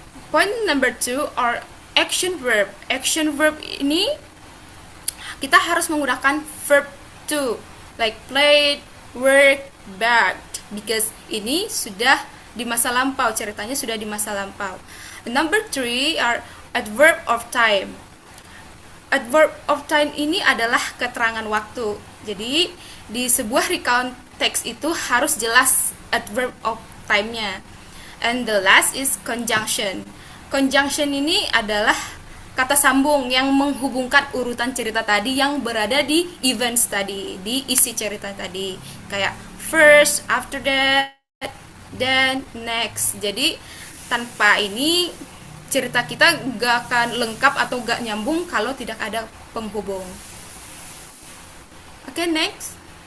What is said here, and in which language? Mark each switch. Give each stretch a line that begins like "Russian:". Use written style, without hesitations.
English: Point number 2 are action verb.
Indonesian: Action verb ini kita harus menggunakan verb 2
English: like played, work, begged,
Indonesian: because ini sudah di masa lampau, ceritanya sudah di masa lampau.
English: Number 3 are adverb of time.
Indonesian: Adverb of time ini adalah keterangan waktu. Jadi di sebuah recount text itu harus jelas adverb of time-nya.
English: And the last is conjunction.
Indonesian: Conjunction ini adalah kata sambung yang menghubungkan urutan cerita tadi yang berada di events tadi, di isi cerita tadi. Kayak
English: first, after that, then, next.
Indonesian: Jadi tanpa ini cerita kita gak akan lengkap atau gak nyambung kalau tidak ada penghubung. Oke, next.